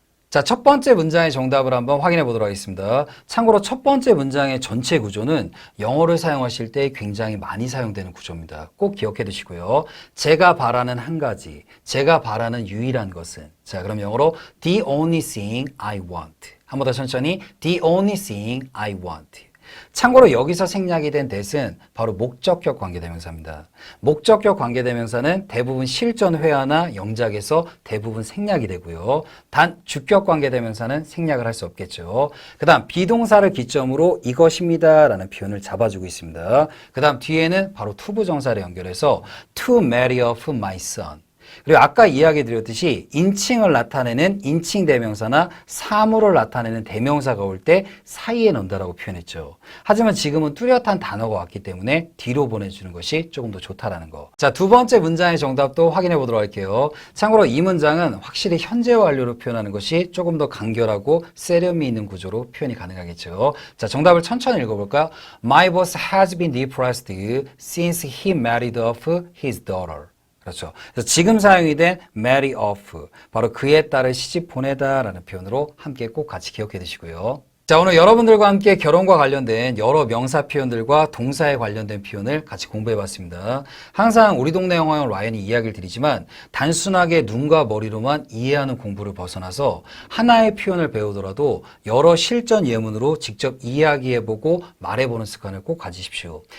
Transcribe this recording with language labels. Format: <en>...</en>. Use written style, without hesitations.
<ko>자, 첫 번째 문장의 정답을 한번 확인해 보도록 하겠습니다. 참고로 첫 번째 문장의 전체 구조는 영어를 사용하실 때 굉장히 많이 사용되는 구조입니다. 꼭 기억해 두시고요. 제가 바라는 한 가지, 제가 바라는 유일한 것은. 자, 그럼 영어로</ko> <en>the only thing I want.</en> <ko>한 번 더 천천히</ko> <en>the only thing I want.</en> <ko>참고로 여기서 생략이 된 that은 바로 목적격 관계대명사입니다. 목적격 관계대명사는 대부분 실전 회화나 영작에서 대부분 생략이 되고요. 단 주격 관계대명사는 생략을 할 수 없겠죠. 그 다음 비동사를 기점으로 이것입니다 라는 표현을 잡아주고 있습니다. 그 다음 뒤에는 바로 투부정사를 연결해서</ko> <en>to marry off my son.</en> <ko>그리고 아까 이야기 드렸듯이 인칭을 나타내는 인칭 대명사나 사물을 나타내는 대명사가 올 때 사이에 넣는다라고 표현했죠. 하지만 지금은 뚜렷한 단어가 왔기 때문에 뒤로 보내주는 것이 조금 더 좋다라는 거. 자, 두 번째 문장의 정답도 확인해 보도록 할게요. 참고로 이 문장은 확실히 현재 완료로 표현하는 것이 조금 더 간결하고 세련미 있는 구조로 표현이 가능하겠죠. 자, 정답을 천천히 읽어볼까요?</ko> <en>My boss has been depressed since he married off his daughter.</en> <ko>그렇죠. 그래서 지금 사용이 된 marry off, 바로 그의 딸을 시집 보내다라는 표현으로 함께 꼭 같이 기억해 두시고요. 자, 오늘 여러분들과 함께 결혼과 관련된 여러 명사 표현들과 동사에 관련된 표현을 같이 공부해 봤습니다. 항상 우리 동네 영화형 라이언이 이야기를 드리지만 단순하게 눈과 머리로만 이해하는 공부를 벗어나서 하나의 표현을 배우더라도 여러 실전 예문으로 직접 이야기해보고 말해보는 습관을 꼭 가지십시오.</ko>